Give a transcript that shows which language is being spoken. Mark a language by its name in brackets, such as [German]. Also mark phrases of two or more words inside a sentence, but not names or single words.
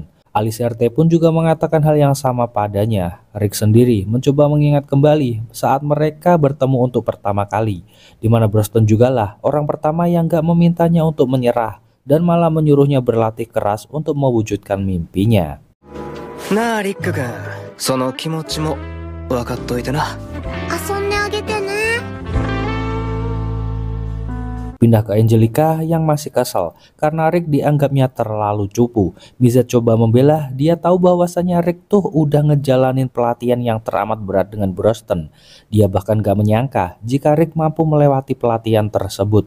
[Indonesian] Alicerte pun juga mengatakan hal yang sama padanya. Rick sendiri mencoba mengingat kembali saat mereka bertemu untuk pertama kali, di mana Broston jugalah orang pertama yang gak memintanya untuk menyerah dan malah menyuruhnya berlatih keras untuk mewujudkan mimpinya. Nah, [Japanese] Rick-kun, その気持ちも分かっといてな。遊んであげてね。 [Indonesian] Pindah ke Angelica yang masih kesal karena Rick dianggapnya terlalu cupu. Mizet coba membela, dia tahu bahwasannya Rick tuh udah ngejalanin pelatihan yang teramat berat dengan Broston. Dia bahkan gak menyangka jika Rick mampu melewati pelatihan tersebut.